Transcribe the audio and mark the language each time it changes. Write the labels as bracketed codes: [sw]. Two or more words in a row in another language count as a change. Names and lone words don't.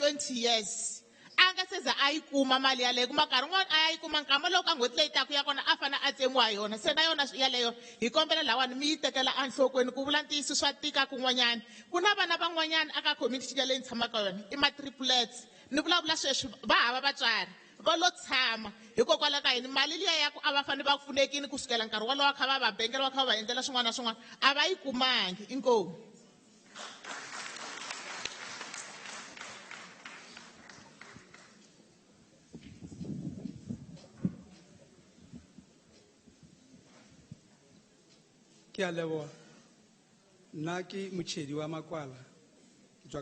[en] 20 years [ts] a nga se za a yi kuma mali yaleyo kuma nkarhi n'wana a ya yi kuma nkama loko ka n'hweti leyi taku ya kona a fanele a tsemiwa hi yona se na yona yaleyo hi kombela lawani mi yi tekela enhlokweni ku vula ntiyiso swa tika kun'wanyana ku na vana van'wanyana aka community yaleyi ni tshamaka yona i ma-triplets ni vulavula sweswi va hava vatswari va lo tshama hikokwalaho ka yini mali liya ya ku a va fanele va pfunekini kusukela nkarhi walowo kha va va bengela va kha va endlela swin'wana na swin'wana a va yi kumangi inkomu [nso] ke a leboga nna ke motšhedi wa makwala ke tswa